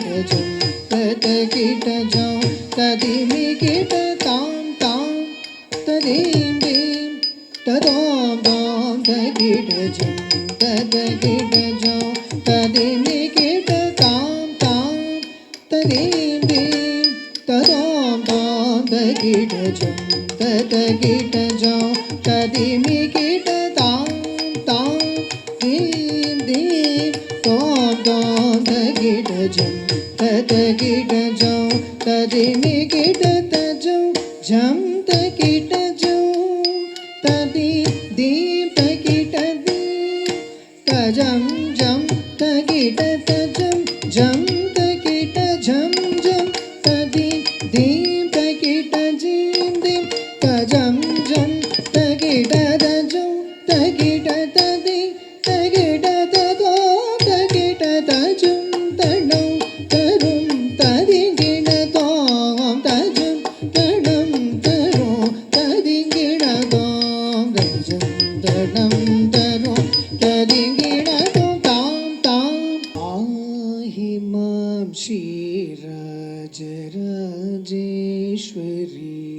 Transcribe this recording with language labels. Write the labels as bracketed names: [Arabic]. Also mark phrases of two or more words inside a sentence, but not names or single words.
[Sanskrit] जम तगिट जो तदिमि किट ताम ताम तदीम दीम तदोम दोम तगिट जम तगिट जो तदिमि किट ताम ताम तदीम दीम तदोम दोम तगिट जम तगिट जो तदिमि किट ताम ताम दीम दीम तोम दोम तगिट जम तगिट जो तदिमि किट तजो जम तगिट जो तदि दीम तगिट दीम तजम जम तगिट तजम जम तगिट झम जम तदि दीम तगिट जीम दीम तजम जम तगिट तजो तगिट तदि तगिट तदो तगिट तजुम तडो तरुम तदिगिण तोम तजुम तडम तरो तदिगिण तोम तजुम तडम तरो तदिगिण तोम ताम ताम आहि मां श्रीराजराजेश्वरी